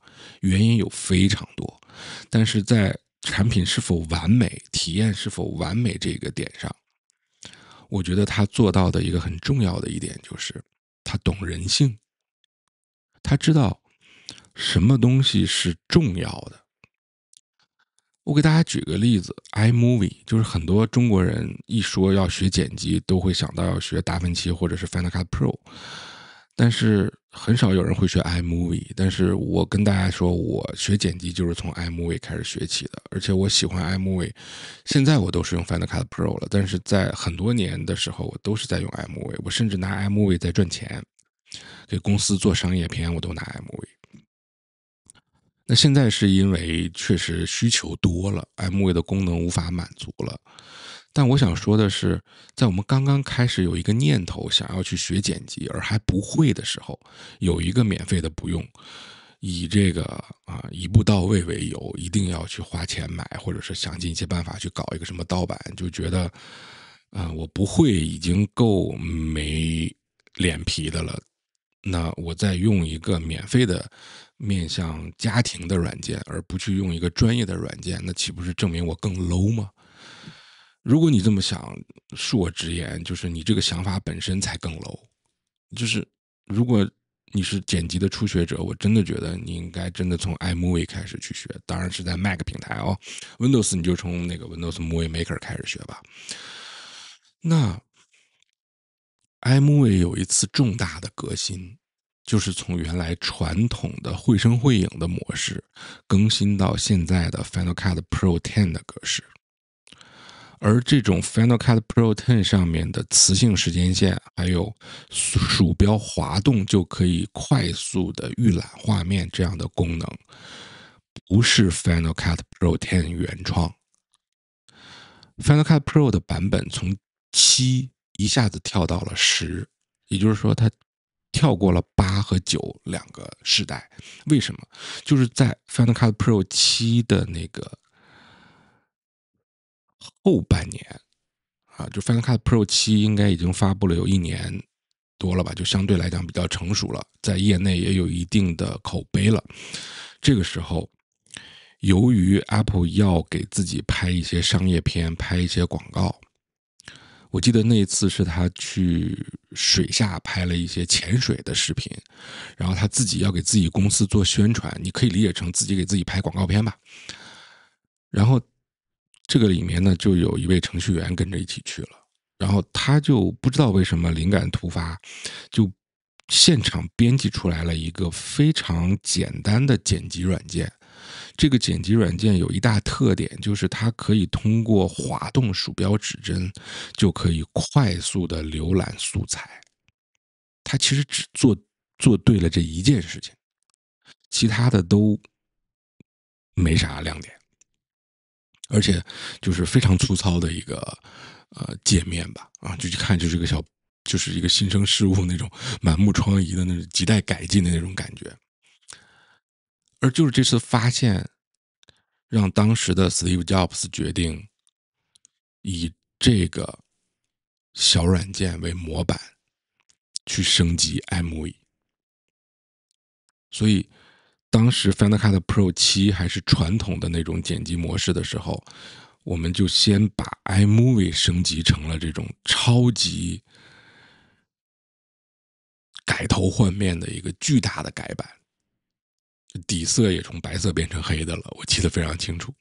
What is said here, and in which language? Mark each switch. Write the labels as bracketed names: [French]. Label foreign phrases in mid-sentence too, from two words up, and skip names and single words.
[Chinese] 原因有非常多，但是在產品是否完美、體驗是否完美這個點上，我覺得他做到的一個很重要的一點就是他懂人性，他知道什麼東西是重要的。我給大家舉個例子 ，iMovie 就是很多中國人一說要學剪輯，都會想到要學達芬奇或者是 Final Cut Pro， 但是很少有人會學 iMovie。但是我跟大家說，我學剪輯就是從 iMovie 開始學起的，而且我喜歡 iMovie， 現在我都是用 Final Cut Pro 了，但是在很多年的時候，我都是在用 iMovie， 我甚至拿 iMovie 在賺錢，給公司做商業片，我都拿 iMovie。那現在是因為確實需求多了，iMovie 的功能無法滿足了， 但我想說的是，在我們剛刚開始有一個念头想要去学剪辑而還不會的時候，有一個免費的不用，以這個一步到位為由，一定要去花錢買，或者是想盡一切辦法去搞一個什麼盜版，就覺得我不會已經夠沒臉皮的了。那我再用一個免費的面向家庭的軟件，而不去用一個專業的軟件，那豈不是證明我更 low 嗎？如果你這麼想，恕我直言，就是你這個想法本身才更 low。就是如果你是剪輯的初學者，我真的覺得你應该真的從 iMovie 開始去学，当然是在 Mac 平台哦。Windows 你就從那個 Windows Movie Maker 開始學吧。那 iMovie 有一次重大的革新，就是從原來傳統的繪声繪影的模式更新到現在的 Final Cut Pro 10 的格式。而這種 Final Cut Pro 10上面的磁性時間線，還有鼠標滑動就可以快速的預覽畫面這樣的功能，不是 Final Cut Pro 10原創。Final Cut Pro 的版本從7一下子跳到了10，也就是說它跳過了8和9兩個世代。為什麼？就是在 Final Cut Pro 7 的那個後半年就 Final Cut Pro 7 应该已經發布了有1年多了吧，就相對來講比較成熟了，在業內也有一定的口碑了。這個時候，由於 Apple 要給自己拍一些商業片，拍一些廣告，我記得那一次是他去水下拍了一些潛水的視頻，然後他自己要給自己公司做宣傳，你可以理解成自己給自己拍廣告片吧。然後這個裡面呢，就有一位程序員跟着一起去了，然後他就不知道為什麼靈感突發，就現場編輯出來了一個非常簡單的剪輯軟件。這個剪輯軟件有一大特點，就是它可以通過滑動鼠標指針就可以快速的瀏覽素材。它其實只做對了這一件事情，其他的都沒啥亮點。而且就是非常粗糙的一個界面吧，就去看就是一個新生事物那種滿目瘡痍的那种亟待改進的那種感覺。而就是這次發現，讓當時的 Steve Jobs 決定以這個小軟件為模板去升級 iMovie。所以當時 Final Cut Pro 7 還是傳統的那種剪輯模式的時候，我們就先把 iMovie 升級成了這種超級改頭換面的一個巨大的改版，底色也從白色變成黑的了，我記得非常清楚。